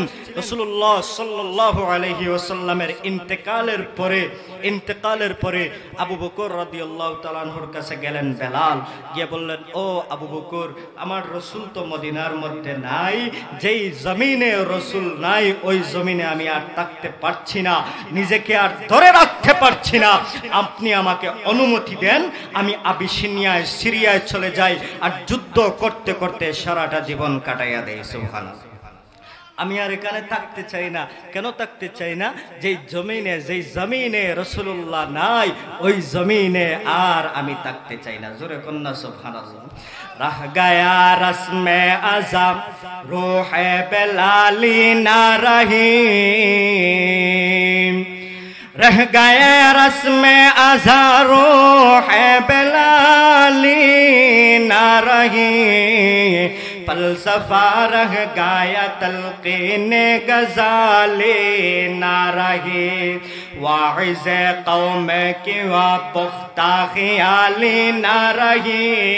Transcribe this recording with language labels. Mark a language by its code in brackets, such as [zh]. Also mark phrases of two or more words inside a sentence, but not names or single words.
[bn] রাসূলুল্লাহ [ar] صلى الله عليه وسلم [bn] ইন্তেকালের পরে আবু বকর [ar] رضي الله تعالى عنه [bn] কাছে গেলেন বেলাল, গিয়ে বললেন, ও আবু বকর, আমার রসুল তো মদিনার মধ্যে নাই, যেই জমিনে রসুল নাই ওই জমিনে আমি আর থাকতে পারছি না, নিজেকে আর ধরে রাখতে পারছি না, আপনি আমাকে অনুমতি দেন, আমি আবিসিনিয়ায় সিরিয়ায় চলে যাই আর যুদ্ধ করতে করতে সারাটা জীবন কাটাইয়া দেই। সুবহানাল্লাহ। আমি আর এখানে থাকতে চাই না। কেন থাকতে চাই না? যেই জমিনে রাসূলুল্লাহ নাই, ওই জমিনে আর আমি থাকতে চাই না। জোরে কন্যা সুবহানাল্লাহ। [ur] رہ گیا رسم اذم روح بلالی نا رہی، رہ گئے رسم اذم روح بلالی نا رہی، فلسفہ رہ گیا تلقین غزالی نا رہی، واعظ قوم کی وا پختہ خیالی نا رہی,